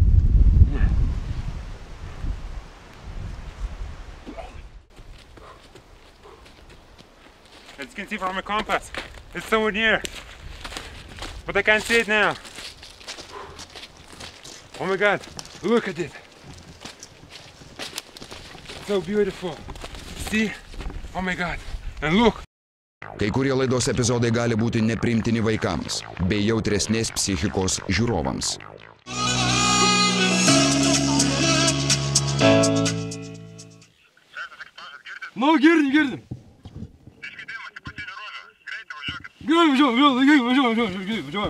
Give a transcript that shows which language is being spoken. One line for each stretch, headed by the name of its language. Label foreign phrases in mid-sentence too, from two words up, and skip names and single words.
English: As you can see from my compass, it's somewhere near, but I can't see it now. Oh my god, look at it! So beautiful. See? Oh my god, and look!
Lithuanian: Kai kurie laidos epizodai gali būti nepriimtini vaikams, bei jautresnės psichikos žiūrovams. Nu, girdim. Važiuojam.